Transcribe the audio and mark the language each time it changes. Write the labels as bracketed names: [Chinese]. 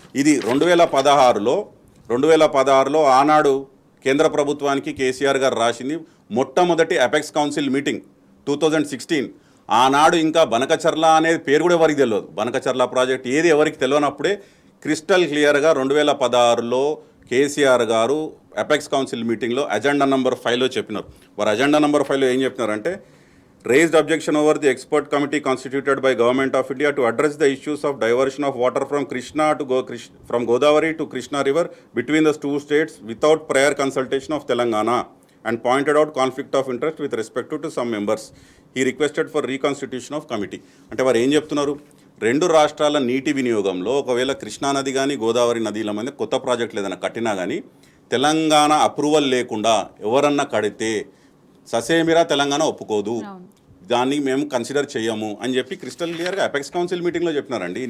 [Telugu] ఇది 2016లో ఆనాడు కేంద్ర ప్రభుత్వానికి కేసీఆర్ గారు రాసింది మొట్టమొదటి అపెక్స్ కౌన్సిల్ మీటింగ్ 2016. ఆనాడు ఇంకా బనకచర్ల అనేది పేరు కూడా ఎవరికి తెలియదు. బనకచర్ల ప్రాజెక్ట్ ఏది ఎవరికి తెలియనప్పుడే క్రిస్టల్ క్లియర్గా 2016లో కేసీఆర్ గారు అపెక్స్ కౌన్సిల్ మీటింగ్లో అజెండా నెంబర్ 5లో చెప్పినారు. వారు అజెండా నెంబర్ 5లో ఏం చెప్పినారంటే, [English] raised objection over the expert committee constituted by Government of India to address the issues of diversion of water from from Godavari to Krishna River between the two states without prior consultation of Telangana, and pointed out conflict of interest with respect to some members. He requested for reconstitution of committee. [Telugu] అంటే వారు ఏం చెప్తున్నారు, 2 రాష్ట్రాల నీటి వినియోగంలో ఒకవేళ కృష్ణానది కానీ గోదావరి నదిల మీద కొత్త ప్రాజెక్టులు ఏదైనా కట్టినా కానీ తెలంగాణ అప్రూవల్ లేకుండా ఎవరన్నా కడితే ససేమిరా తెలంగాణ ఒప్పుకోదు, దాన్ని మేము కన్సిడర్ చేయము అని చెప్పి క్రిస్టల్ క్లియర్గా అపెక్స్ కౌన్సిల్ మీటింగ్లో చెప్పినారండి.